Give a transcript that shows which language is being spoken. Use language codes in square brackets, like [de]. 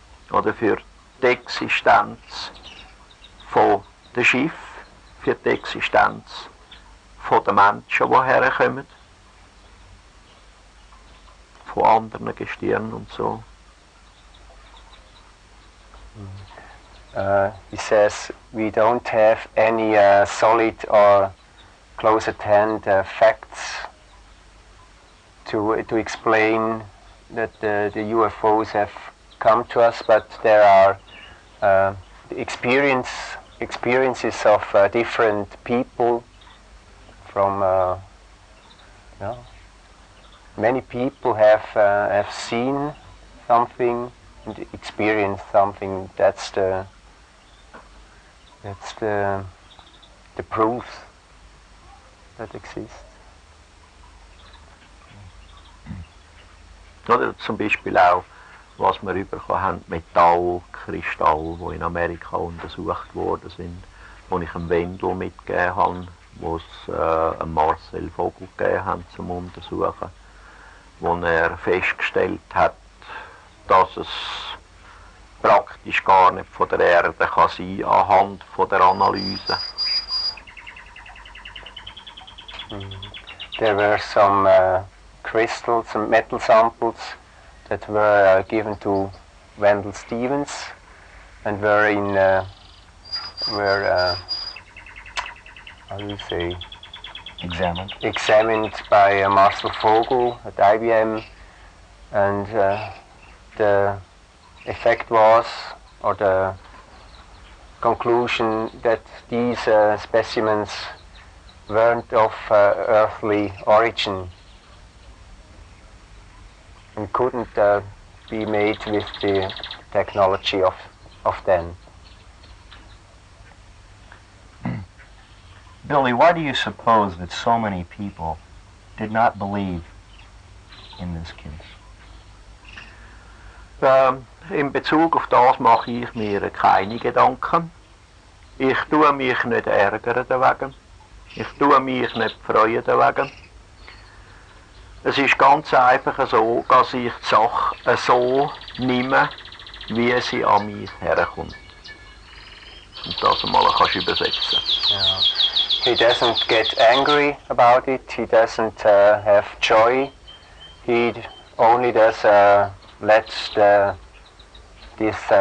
[de] Oder für die Existenz von dem Schiff, für die Existenz von den Menschen, die herkommen, von anderen Gestirnen und so. [en] He says we don't have any solid or close at hand facts to explain that the UFOs have come to us, but there are experiences of different people from many people have seen something and experienced something. That's the proof that exists. [de] Oder zum Beispiel auch, was wir bekommen haben, Metallkristalle, die in Amerika untersucht worden sind, wo ich einem Wendel mitgegeben habe, wo es einem Marcel Vogel gegeben haben zum Untersuchen, wo er festgestellt hat, dass es praktisch gar nicht von der Erde kann sein anhand von der Analyse. [en] There were some crystals, some metal samples that were given to Wendell Stevens and were in how do you say, examined by Marcel Vogel at IBM, and the effect was, or the conclusion, that these specimens weren't of earthly origin and couldn't be made with the technology of then. Billy, why do you suppose that so many people did not believe in this case? [de] In Bezug auf das mache ich mir keine Gedanken. Ich tue mich nicht ärgern deswegen. Ich tue mich nicht freuen deswegen. Es ist ganz einfach so, dass ich die Sache so nehme, wie sie an mich herkommt. Und das einmal kannst du übersetzen. [en] Yeah. He doesn't get angry about it, he doesn't have joy, he only does let this